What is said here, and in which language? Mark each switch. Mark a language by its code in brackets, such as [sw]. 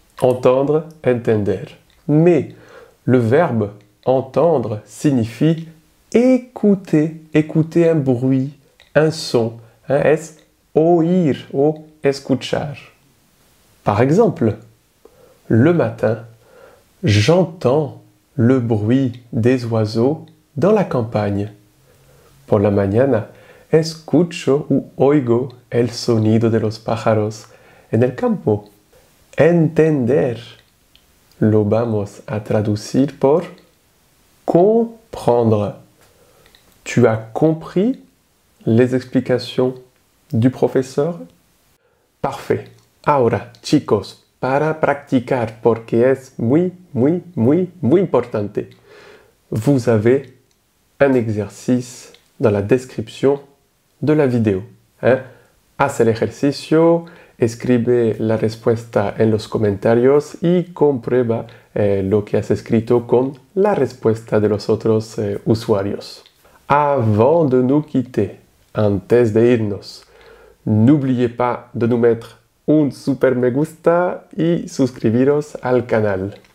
[fr] Entendre, entender. Mais le verbe entendre signifie écouter, écouter un bruit, un son. Hein, [es] es oír o escuchar. [fr] Par exemple, le matin, j'entends le bruit des oiseaux dans la campagne. [es] Por la mañana, escucho u oigo el sonido de los pájaros en el campo. Entender lo vamos a traducir por comprendre. [fr] Tu as compris les explications du professeur? Parfait. [es] Ahora, chicos, para practicar, porque es muy importante, [fr] vous avez un exercice dans la description de la vidéo. [es] ¿Eh? Haz el ejercicio, escribe la respuesta en los comentarios y comprueba lo que has escrito con la respuesta de los otros usuarios. [fr] Avant de nous quitter, [es] antes de irnos, [fr] n'oubliez pas de nous mettre un super [es] me gusta y suscribiros al canal.